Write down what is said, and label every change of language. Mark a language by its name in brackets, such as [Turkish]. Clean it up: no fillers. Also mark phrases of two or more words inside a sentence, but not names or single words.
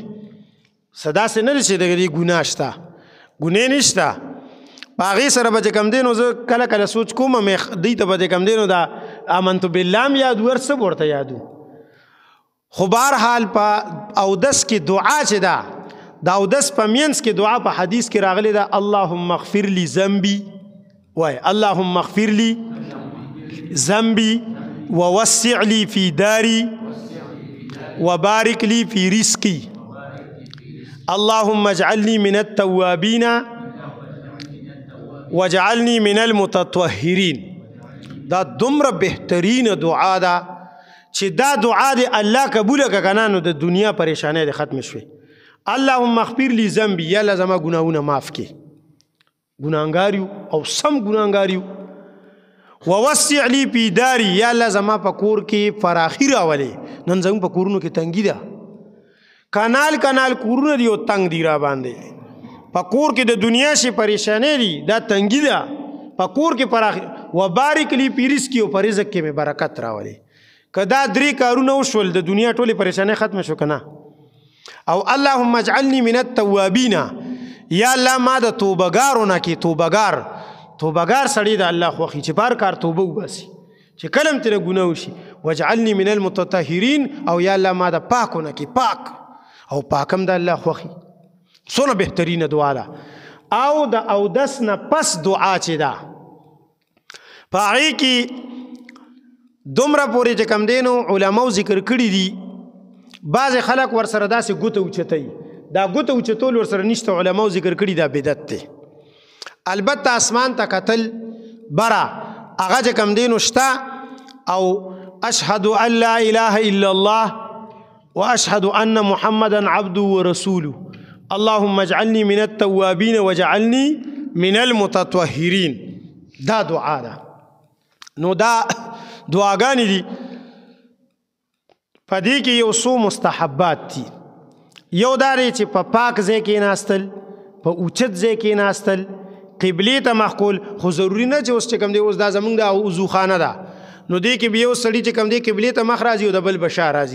[Pashto] صدا سه نه چې دغه ګناه شته، ګناه نشته. په هغې سره به چې کوم دینو زه کله کله سوچ کوم دوی ته به چې کوم دینو دا [Arabic] آمنت بالله [Pashto] هم یاد ورڅه به ورته یادو. خو بهرحال په اودس کې دعا چې ده د اودس په مینځ کې دعا په حدیث کې راغلی ده [Arabic] اللهم اغفر لي ذنبي، وای اللهم اغفر لي ذنبي ووسع لي في داري وبارك لي في رزقي اللهم اجعلني من التوابين واجعلني من المتطهرين. [Pashto] دا دومره بهترین دعا ده چې دا دعا دی الله قبول که کنه نو د دنیا پریشانی دی ختم شوی. [Arabic] اللهم اغفر لي ذنبي، [Pashto] یا الله زما ګناهونه معاف کړي، ګناهګار یو او سم ګناهګار یو. [Arabic] ووسع لي في داري، [Pashto] یا الله زما په کور کې فراخي راولې. نن زموږ په کورونو کې تنګي ده، کانال کانال کورونه دي او تنګ دي را باندې. په کور کې د دنیا شي پریشانی دي، دا تنګي ده. په کور کې فراخي [Arabic] وبارک لي في رزقي، [Pashto] او په رزق کې مې برکت راولې. که دا درې کارونه وشول د دنیا ټولې پریشانی ختم شو کنه. [Arabic] او اللهم اجعلني من التوابین، [Pashto] یا الله ما د توبګارو نه کې توبګار سړی د الله خوښي چې بار کار توبه وباسي چې کلم تیره ګناه وشي. [Arabic] واجعلني من المتطهرین، [Pashto] او یا الله ما د پاکو نه کې پاک او پاکم د الله خوښي. څونه بهترینه دعا ده. او د اودس نه پس دعا چې ده په هغې کې دومره پورې چې کم دی نو علماو ذکر کړي دي. بعضې خلک ورسره داسې ګوته اوچتوي، دا ګوته اوچتول ورسره نشته، علماو ذکر کړي دا بدعت دی. البته اسمان ته کتل بره هغه چې کم دی نو شته. [Arabic] او اشهد ان لا اله الا الله واشهد ان محمدا عبده ورسوله اللهم اجعلني من التوابين واجعلني من المتطهرين. [Pashto] دا دعا ده. نو دا دعاګانې دي. په دې کې یو څو مستحبات دي. یو دا دی چې په پاک ځای کې ناستل، په اوچت ځای کې ناستل، قبلې ته مخ کول. خو ضروري نه چې اوس چې کوم دی اوس دا زمونږ د وضوخانه ده نو دې کې به یو سړي چې کوم دی قبلې ته مخ راځي او د بل بشا راځي.